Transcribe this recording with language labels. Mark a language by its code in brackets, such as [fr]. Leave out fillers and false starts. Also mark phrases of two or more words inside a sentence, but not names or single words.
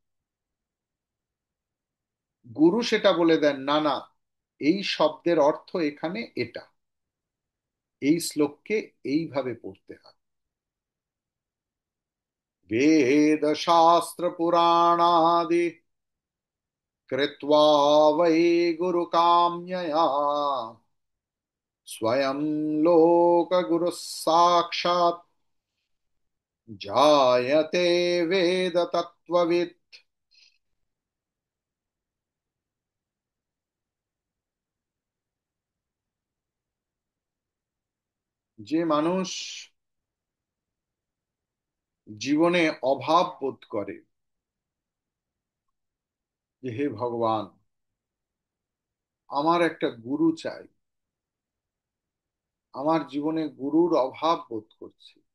[bn] গুরু সেটা বলে দেন, না না, এই শব্দের অর্থ এখানে এটা, এই শ্লোককে এইভাবে পড়তে হয়। [sa] বেদ শাস্ত্র পুরাণাদি কৃত্वा वै गुरु काम्यया स्वयं लोक गुरु साक्षात् जायते वेद तत्ववित्। [bn] যে মানুষ জীবনে অভাব বোধ করে যে হে ভগবান, আমার একটা গুরু চাই, আমার জীবনে গুরুর অভাব বোধ করছি,